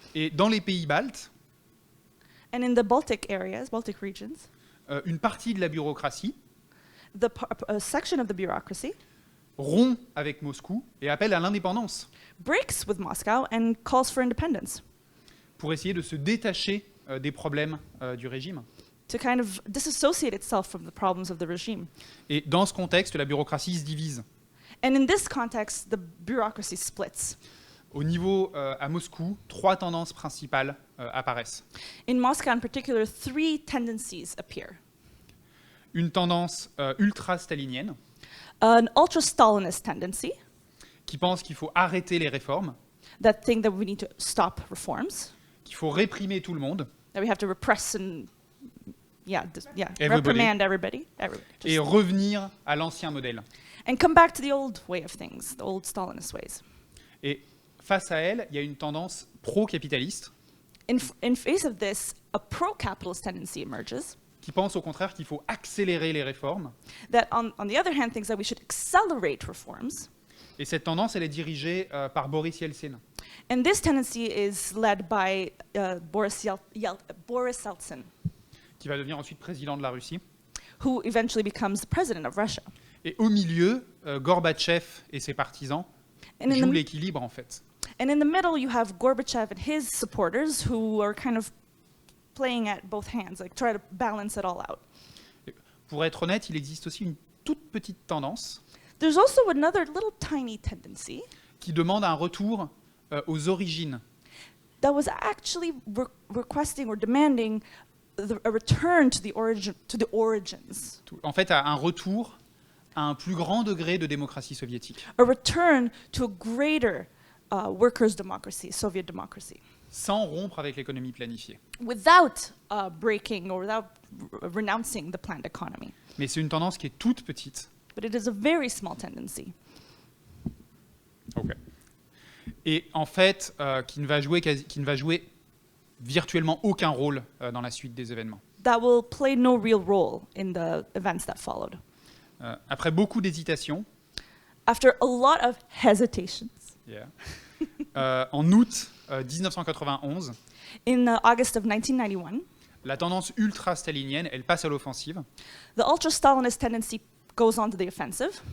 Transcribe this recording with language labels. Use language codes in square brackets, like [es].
[fr] et dans les pays baltes, [en] And in the Baltic areas, Baltic regions, [fr] une partie de la bureaucratie [en] a section of the bureaucracy [fr] rompt avec Moscou et appelle à l'indépendance [en] breaks with Moscow and calls for independence [fr] pour essayer de se détacher des problèmes du régime. [en] to kind of disassociate itself from the problems of the regime. [fr] Et dans ce contexte, la bureaucratie se divise. [en] And in this context, the bureaucracy splits. [fr] Au niveau à Moscou, 3 tendances principales apparaissent. [en] In Moscow in particular, 3 tendencies appear. [fr] Une tendance ultra-stalinienne [en] An ultra-Stalinist tendency, [fr] qui pense qu'il faut arrêter les réformes, [en] that think that we need to stop reforms, [fr] qu'il faut réprimer tout le monde [en] that we have to repress and, Everybody. reprimand everybody, [fr] et revenir à l'ancien modèle. [en] and come back to the old way of things, the old Stalinist ways. [fr] Et face à elle, il y a une tendance pro-capitaliste [en] In face of this, a pro-capitalist tendency emerges [fr] qui pense au contraire qu'il faut accélérer les réformes. [en] that, on the other hand, thinks that we should accelerate reforms. [fr] Et cette tendance, elle est dirigée par Boris Yeltsin. [en] And this tendency is led by Boris Yeltsin, [fr] Qui va devenir ensuite président de la Russie. [en] who eventually becomes the president of Russia. [fr] Et au milieu, Gorbatchev et ses partisans [en] And in [fr] jouent [en] the- [fr] l'équilibre, en fait. [en] And in the middle, you have Gorbachev and his supporters who are kind of playing at both hands, like try to balance it all out. [fr] Pour être honnête, il existe aussi une toute petite tendance [en] There's also another little tiny tendency [fr] qui demande un retour aux origines. [en] that was actually requesting or demanding a return to the origins, [fr] En fait, à un retour à un plus grand degré de démocratie soviétique, [en] a return to a greater workers' democracy, Soviet democracy, [fr] sans rompre avec l'économie planifiée. [en] without breaking or without renouncing the planned economy. [fr] Mais c'est une tendance qui est toute petite. [en] But it is a very small tendency. [fr] Et en fait, qui ne va jouer virtuellement aucun rôle dans la suite des événements. [en] That will play no real role in the events that followed. [fr] Après beaucoup d'hésitations, [en] After a lot of hesitations, [fr] en août 1991, [en] in August of 1991, [fr] la tendance ultra-stalinienne, elle passe à l'offensive [en] the ultra-Stalinist tendency goes on to the offensive